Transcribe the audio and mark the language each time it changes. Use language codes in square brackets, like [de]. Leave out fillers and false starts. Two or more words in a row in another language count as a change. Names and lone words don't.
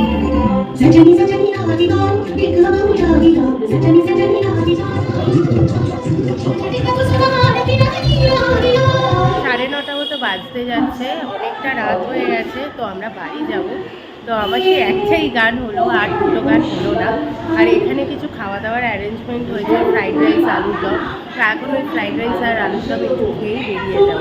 [hi] सजनी सजनी आदि गाओ, एक गाओ जागी गाओ, सजनी सजनी आदि गाओ। [bn] 9:30 মতো বাজতে যাচ্ছে, অনেকটা রাত হয়ে গেছে, তো আমরা বাড়ি যাব। তো আমার সেই একটাই গান হলো, আর দুটো গান হলো না। আর এখানে কিছু খাওয়া দাওয়ার অ্যারেঞ্জমেন্ট হয়েছে, [en] fried rice, [bn] আলুর দম। তো এখন ওই [en] fried rice [bn] আর আলুর দম একটু খেয়েই বেরিয়ে যাবো।